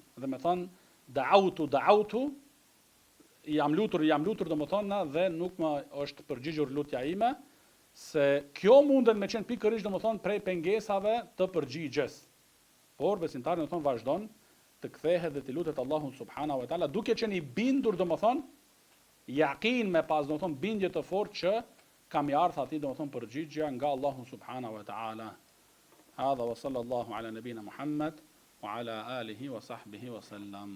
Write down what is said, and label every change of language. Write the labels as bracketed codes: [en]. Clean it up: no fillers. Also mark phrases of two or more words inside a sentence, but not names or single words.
[sq] Dhe me thënë da'autu, jam lutur domethënë dhe nuk më është përgjigjur lutja ime, se kjo mundet me qenë pikërisht domethënë prej pengesave të përgjigjes. Por besimtari domethënë vazhdon të kthehet dhe të lutet Allahun [ar] سبحانه وتعالى [sq] duke qenë i bindur domethënë yaqin me pas domethënë bindje të fortë që kam i ardhur atij domethënë përgjigja nga Allahu [ar] سبحانه وتعالى. هذا وصلى الله على نبينا محمد وعلى آله وصحبه وسلم.